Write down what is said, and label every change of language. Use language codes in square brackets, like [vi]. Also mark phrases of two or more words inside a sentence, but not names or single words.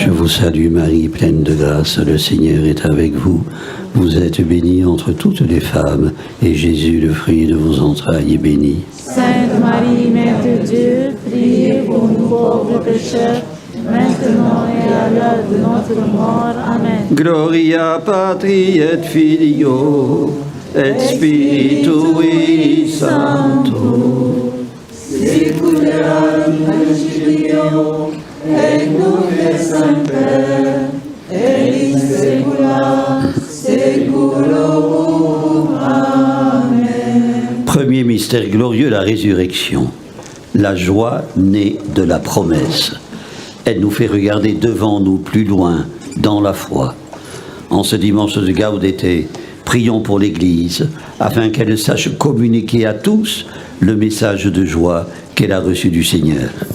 [fr] Je vous salue Marie, pleine de grâce, le Seigneur est avec vous. Vous êtes bénie entre toutes les femmes, et Jésus, le fruit de vos entrailles, est béni. Sainte Marie, Mère de Dieu, priez pour nous pauvres pécheurs, maintenant et à l'heure de notre mort. Amen. [la] Gloria Patri et Filio et Spiritui Sancto. Siculiam principio et nunc et semper et in saecula saeculorum. Amen. [fr] Premier mystère glorieux, la résurrection. La joie née de la promesse. Elle nous fait regarder devant nous, plus loin, dans la foi. En ce dimanche de Gaudete, prions pour l'Église, afin qu'elle sache communiquer à tous le message de joie qu'elle a reçu du Seigneur.